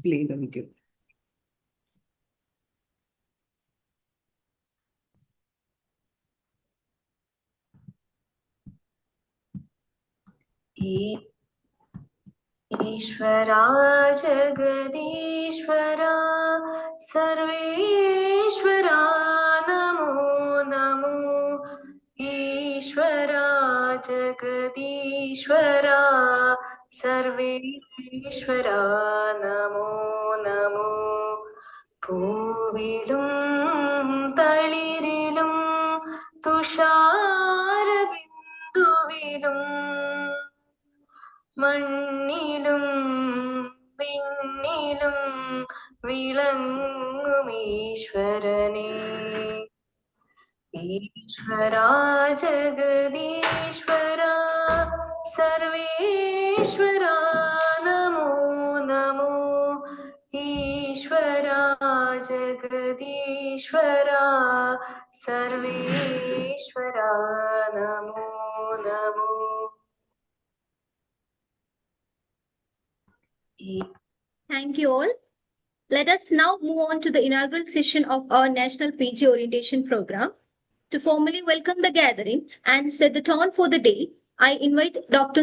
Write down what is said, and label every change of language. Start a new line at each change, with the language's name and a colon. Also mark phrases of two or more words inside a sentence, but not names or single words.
English: play the video.
Sanskrit: ईश्वरा जगदीश्वरा सर्वेश्वरा नमो नमो ईश्वरा जगदीश्वरा सर्वेश्वरा नमो नमो
Malayalam: പൂവിലും തളിരിലും തുഷാരബിന്ദുവിലും മണ്ണിലും വിണ്ണിലും വിളങ്ങും ഈശ്വരനേ
Sanskrit: ഈശ്വരാ ജഗദീശ്വരാ സർവേശ്വരാ നമോ നമോ ഈശ്വരാ ജഗദീശ്വരാ സർവേശ്വരാ നമോ നമോ.
English: Thank you all. Let us now move on to the inaugural session of our National PG Orientation Program. To formally welcome the gathering and set the tone for the day, I invite Dr.